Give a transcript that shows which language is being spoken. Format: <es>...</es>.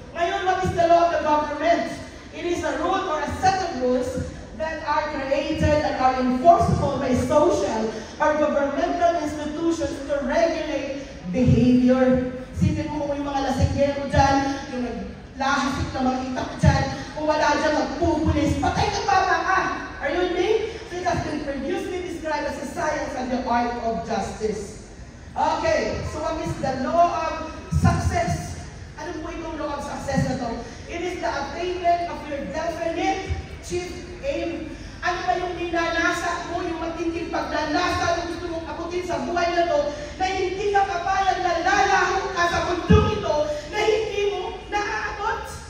<en>Ngayon, what is the law of the government? It is a rule or a set of rules that are created and are enforceable by social or governmental institutions to regulate behavior.</en> <tl>Sipin mo kung yung mga lasinggero dyan, yung naglahasik na mga itak dyan, kung wala dyan magpupulis, patay ka pa ka!</tl> <en>Are you with me? So it has been previously described as a science and the art of justice. Okay, so what is the law of success?</en> <tl>Ano po itong</tl> <en>law of success</en> <tl>na to?</tl> <en>It is the attainment of your definite chief aim.</en> <tl>Ano ba yung ninanasa mo, yung matinding pagnanasa na gusto mong abutin sa buhay na to, na hindi ka papayag na lalaho ka sa mundong ito, na hindi mo naaabot?</tl>